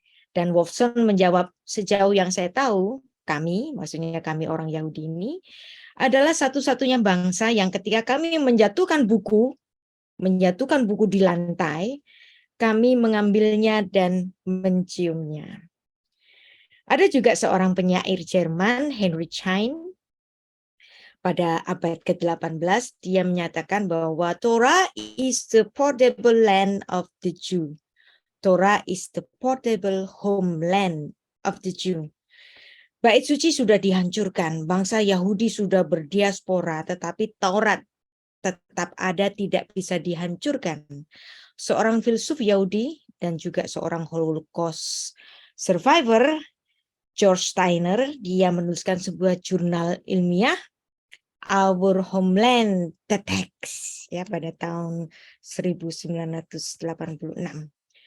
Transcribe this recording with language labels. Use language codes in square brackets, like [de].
[id] Dan Wolfson menjawab, sejauh yang saya tahu, kami, maksudnya kami orang Yahudi ini, adalah satu-satunya bangsa yang ketika kami menjatuhkan buku di lantai, kami mengambilnya dan menciumnya. Ada juga seorang penyair Jerman, Heinrich Heine, pada abad ke-18, dia menyatakan bahwa [en] Torah is the portable land of the Jew. Torah is the portable homeland of the Jew. [id] Bait suci sudah dihancurkan, bangsa Yahudi sudah berdiaspora, tetapi Taurat tetap ada, tidak bisa dihancurkan. Seorang filsuf Yahudi dan juga seorang Holocaust survivor, George Steiner, dia menuliskan sebuah jurnal ilmiah, Our Homeland, the Text, ya, pada tahun 1986.